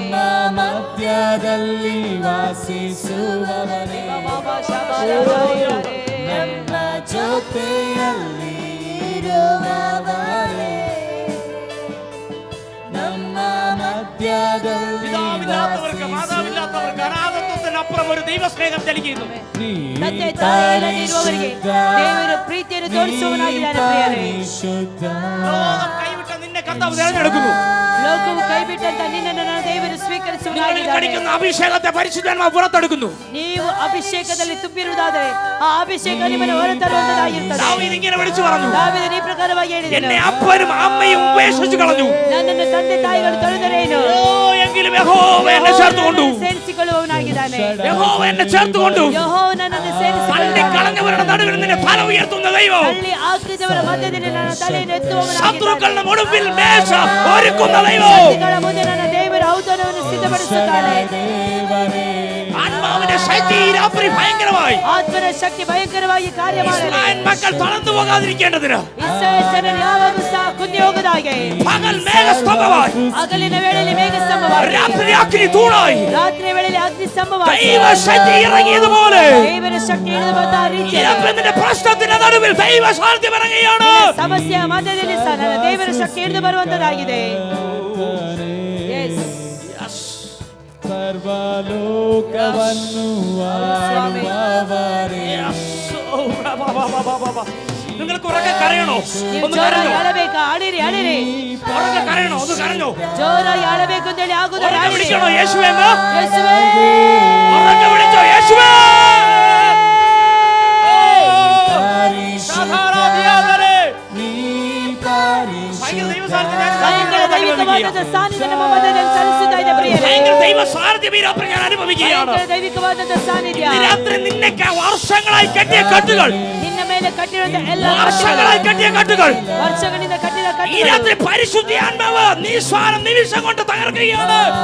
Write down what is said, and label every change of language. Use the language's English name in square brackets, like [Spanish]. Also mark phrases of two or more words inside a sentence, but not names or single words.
[Kannada] ನಮ್ಮ ಮಧ್ಯದಲ್ಲಿ ವಾಸಿಸುವವರೇ, ನಮ್ಮ ಜೊತೆಯಲ್ಲಿ ಇರುವವರೇ, ನಮ್ಮ ಮಧ್ಯದಲ್ಲಿ [Malayalam] മാതാവില്ലാത്തവർക്ക് അനാഥത്വത്തിനപ്പുറം ഒരു ദൈവസ്നേഹം നൽകിയിരുന്നു. [Kannada] ತಂದೆ ತಾಯಿರಲ್ಲಿರುವವರಿಗೆ ದೇವರ ಪ್ರೀತಿಯನ್ನು ತೋರಿಸುವವನಾಗಿದ್ದಾನೆ ಪ್ರಿಯರೇ. [Malayalam] ലോകം കൈവിട്ട നിന്നെ കർത്താവ് തിരഞ്ഞെടുക്കുന്നു. [Kannada] ಲೋಕವು ಕೈಬಿಟ್ಟಂತ ನಿನ್ನನ್ನು ನನ್ನ ದೇವರು ಸ್ವೀಕರಿಸುವನಾಗಿದ್ದಾನೆ. [Malayalam] കടിക്കുന്ന അഭിഷേകത്തെ പരിശുദ്ധാത്മാവ് പുറത്തെടുക്കുന്നു. [Kannada] ನೀವು ಅಭಿಷೇಕದಲ್ಲಿ ತುಂಬಿರುವುದಾದರೆ ಆ ಅಭಿಷೇಕ ನಿಮ್ಮನ್ನು ಹೊರತರುವಂತದ್ದಾಗಿರುತ್ತದೆ. [Malayalam] ദാവീദ് ഇങ്ങനെ വിളിച്ചു പറഞ്ഞു, [Kannada] ದಾವೀದನು ಈ ಪ್ರಕಾರವಾಗಿ ಹೇಳಿದನು, [Malayalam] എന്നെ അപ്പനും അമ്മയും ഉപേക്ഷിച്ചു കളഞ്ഞു, [Kannada] ನನ್ನನ್ನು ತಂದೆ ತಾಯಿಗಳು ತೊರೆದರೇನು, [Malayalam] എങ്കിലും യഹോവ എന്നെ ചേർത്തുകൊണ്ടു. [Kannada] ಸೇರಿಸಿಕೊಳ್ಳುವವನಾಗಿದ್ದಾನೆ. [Malayalam] യഹോവ എന്നെ ചേർത്തുകൊണ്ടു. [Kannada] ಯೆಹೋವನು ನನ್ನನ್ನು [Malayalam] തള്ളി കളഞ്ഞവരുടെ നടുവിൽ നിന്നെ തല ഉയർത്തുന്ന ദൈവം, [Kannada] ತಳ್ಳಿ ಹಾಕಿದವರ ಮಧ್ಯದಲ್ಲಿ ನನ್ನ ತಲೆಯನ್ನು ಎತ್ತುವವನಾಗಿದ್ದಾನೆ. [Malayalam] ശത്രുക്കളുടെ മുടുപ്പിൽ മേശ ഒരുക്കുന്ന ദൈവം, [Kannada] ಶತ್ರುಗಳ ಮುಂದೆ ನನ್ನ ದೇವರ ಔತಣವನ್ನು ಸಿದ್ಧಪಡಿಸುತ್ತಾನೆ. [Malayalam] ആത്മാവിന്റെ ശക്തി ഈ രാത്രി ഭയങ്കരമായി, [Kannada] ಆತ್ಮನ ಶಕ್ತಿ ಭಯಂಕರವಾಗಿ ಕಾರ್ಯ ಮಾಡಲಿ. [Malayalam] ഇസ്രായേൽ മക്കൾ തളർന്നു പോകാതിരിക്കേണ്ടതിന് [Kannada] ಇಸ್ರಾಯೇಲ್ ಜನರು ಯಾವಾಗಲೂ ಸಹ ಕುಂದಿ ಹೋಗದಾಗೆ [Malayalam] പകൽ മേഘസ്തംഭമായി, [Kannada] ಹಗಲಿನ ವೇಳೆಯಲ್ಲಿ ಮೇಘ ಸ್ತಂಭವಾಗಿ, [Malayalam] രാത്രി അഗ്നി തൂണായി, [Kannada] ರಾತ್ರಿ ವೇಳೆಯಲ್ಲಿ ಅಗ್ನಿ ಸ್ತಂಭವಾಗಿ, [Malayalam] ദൈവശക്തി ഇറങ്ങിയതുപോലെ [Kannada] ದೇವರ ಶಕ್ತಿ ಇಳಿದು ಬಂದ ರೀತಿಯಲ್ಲಿ [Malayalam] നിന്റെ പ്രശ്നത്തിന്റെ നടുവിൽ ദൈവ സാന്നിധ്യം ഇറങ്ങുകയാണ്. [Kannada] ಸಮಸ್ಯೆಯ ಮಧ್ಯದಲ್ಲಿ ಸಹ ನನ್ನ ದೇವರ ಶಕ್ತಿ ಇಳಿದು ಬರುವಂತದ್ದಾಗಿದೆ. ಸರ್ವಲೋಕವನ್ನು ಆಳುವವರೇ, [Malayalam] നിങ്ങൾക്ക് ഉറക്കെ കരയണോ? [Kannada] ನೀವು [Malayalam] ഒന്ന് [Kannada] ಜೋರಾಗಿ [Malayalam] കരഞ്ഞോ? [Kannada] ಅಳಬೇಕಾ? ಅಳಿರಿ ಅಳಿರಿ. [Malayalam] ഉറക്കെ കരയണോ? ഒന്ന് കരഞ്ഞോ? [Kannada] ಜೋರಾಗಿ ಅಳಬೇಕು ಅಂತೇಳಿ ಆಗುದಿಲ್ಲ. [Malayalam] ഉറക്കെ വിളിക്കണോ? യേശുവേ എന്ന്? [Kannada] ಯೇಸುವೇ, [Malayalam] ഉറക്കെ വിളിച്ചോ? യേശുവേ! [Kannada] ಭಯಂಕರ ದೈವಿಕವಾದ ಸಾನ್ನಿಧ್ಯ ನಮ್ಮ ಮಧ್ಯದಲ್ಲಿ ಚಲಿಸುತ್ತಾ ಇದೆ ಪ್ರಿಯರೇ. [Malayalam] ഭയങ്കര ദൈവ സാന്നിധ്യം ഈ രാത്രി ഞാൻ അനുഭവിക്കുകയാണ്. [Kannada] ಭಯಂಕರ ದೈವಿಕವಾದ ಸಾನ್ನಿಧ್ಯ [Malayalam] ഈ രാത്രി നിന്നെ വർഷങ്ങളായി കെട്ടിയ കെട്ടുകൾ, [Kannada] ನಿನ್ನ ಮೇಲೆ ಕಟ್ಟಿರುವಂತ ಎಲ್ಲ [Malayalam] വർഷങ്ങളായി കെട്ടിയ കെട്ടുകൾ [Kannada] ವರ್ಷಗಳಿಂದ ಕಟ್ಟಿದ [Malayalam] ഈ [Kannada] ಕಟ್ಟುಗಳು [Malayalam] രാത്രി പരിശുദ്ധ ആത്മാവ് നിസ്വാരം നിമിഷം കൊണ്ട് തകർക്കുകയാണ്.